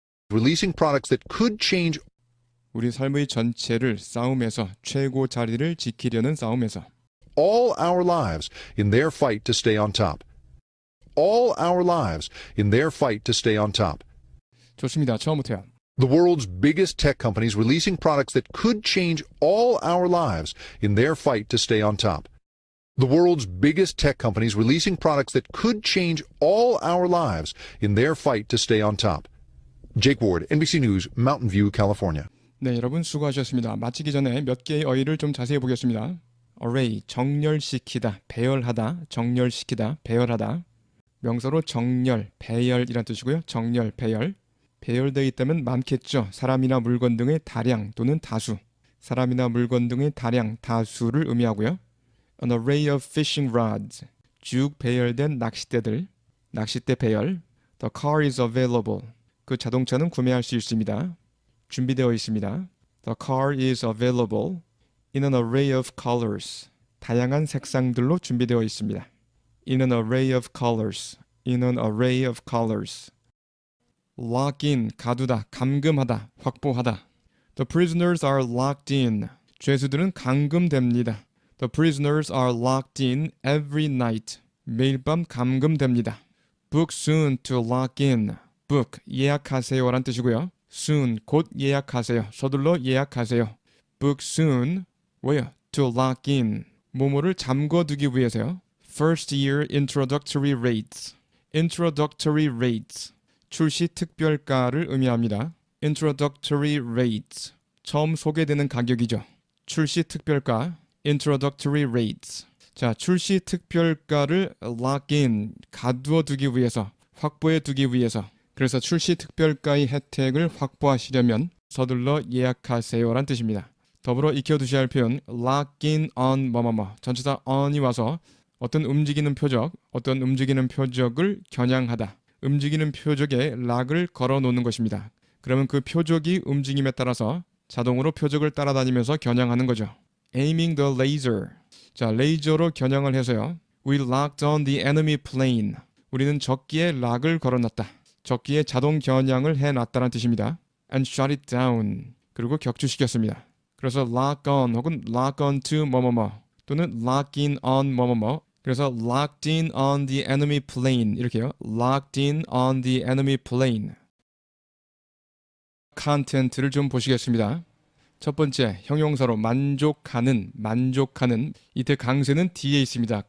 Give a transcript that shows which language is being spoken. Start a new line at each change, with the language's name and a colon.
English: releasing products that could change
Korean: 우리 삶의 전체를 싸움에서 최고 자리를 지키려는 싸움에서
English: all our lives in their fight to stay on top. All our lives in their fight to stay on top.
Korean: 좋습니다. 처음부터요.
English: The world's biggest tech companies releasing products that could change all our lives in their fight to stay on top. The world's biggest tech companies releasing products that could change all our lives in their fight to stay on top. Jake Ward, NBC News, Mountain View, California.
Korean: 네, 여러분 수고하셨습니다. 마치기 전에 몇 개의 어휘를 좀 자세히 보겠습니다. array, 정렬시키다, 배열하다, 정렬시키다, 배열하다. 명사로 정렬, 배열이란 뜻이고요. 정렬, 배열. 배열되어 있다면 많겠죠. 사람이나 물건 등의 다량 또는 다수. 사람이나 물건 등의 다량, 다수를 의미하고요.
English: An array of fishing rods.
Korean: 쭉 배열된 낚싯대들. 낚싯대 배열.
English: The car is available.
Korean: 그 자동차는 구매할 수 있습니다. 준비되어 있습니다.
English: The car is available in an array of colors.
Korean: 다양한 색상들로 준비되어 있습니다.
English: In an array of colors. In an array of colors.
Korean: Lock in, 가두다, 감금하다, 확보하다.
English: The prisoners are locked in.
Korean: 죄수들은 감금됩니다.
English: The prisoners are locked in every night.
Korean: 매일 밤 감금됩니다.
English: Book soon to lock in.
Korean: Book, 예약하세요란 뜻이고요. Soon, 곧 예약하세요. 서둘러 예약하세요.
English: Book soon,
Korean: 뭐예요?
English: To lock in.
Korean: 뭐뭐를 잠궈두기 위해서요.
English: First year introductory rates. Introductory rates.
Korean: 출시 특별가를 의미합니다.
English: Introductory rates.
Korean: 처음 소개되는 가격이죠. 출시 특별가.
English: Introductory rates.
Korean: 자, 출시 특별가를 lock in, 가두어 두기 위해서, 확보해 두기 위해서. 그래서 출시 특별가의 혜택을 확보하시려면 서둘러 예약하세요란 뜻입니다. 더불어 익혀두셔야 할 표현 lock in on 뭐뭐뭐. 전치사 on이 와서 어떤 움직이는 표적을 겨냥하다. 움직이는 표적에 락을 걸어 놓는 것입니다. 그러면 그 표적이 움직임에 따라서 자동으로 표적을 따라다니면서 겨냥하는 거죠.
English: Aiming the laser.
Korean: 자, 레이저로 겨냥을 해서요.
English: We locked on the enemy plane.
Korean: 우리는 적기에 락을 걸어놨다. 적기에 자동 겨냥을 해놨다는 뜻입니다.
English: And shot it down.
Korean: 그리고 격추시켰습니다. 그래서 lock on 혹은 lock on to 뭐뭐뭐 또는 lock in on 뭐뭐뭐.
English: 그래서 locked in on the enemy plane
Korean: 이렇게요.
English: locked in on the enemy plane.
Korean: 컨텐트를 좀 보시겠습니다. 첫 번째, 형용사로 만족하는. 이때 강세는 뒤에 있습니다.